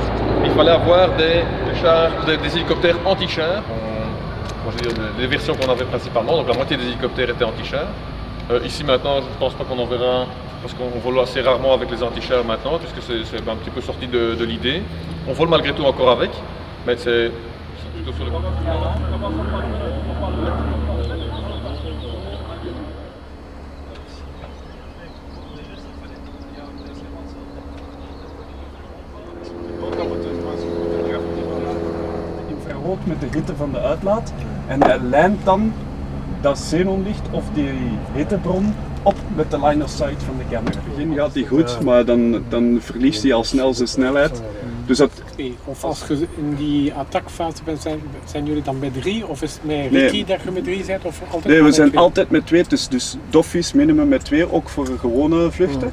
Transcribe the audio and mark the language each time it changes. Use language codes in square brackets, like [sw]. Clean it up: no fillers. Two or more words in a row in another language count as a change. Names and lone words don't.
[fr] Il fallait avoir des hélicoptères anti-chars, les versions qu'on avait principalement, donc la moitié des hélicoptères étaient anti-chars. Ici maintenant, je ne pense pas qu'on en verra, parce qu'on vole assez rarement avec les anti-chars maintenant, puisque c'est un petit peu sorti de l'idée. On vole malgré tout encore avec, mais c'est plutôt sur le... [nl] Infrarood met de hitte van de uitlaat en hij lijnt dan dat xenonlicht of die hittebron op met de [en] line of sight [nl] van de camera. In het begin gaat die goed, maar dan verliest hij al snel zijn snelheid. Dus dat... Of als je in die attackfase bent, zijn jullie dan met 3 of is het met Ricky dat je met 3 bent? Of altijd nee, we zijn 2? altijd met 2, dus doffies minimum met 2, ook voor gewone vluchten.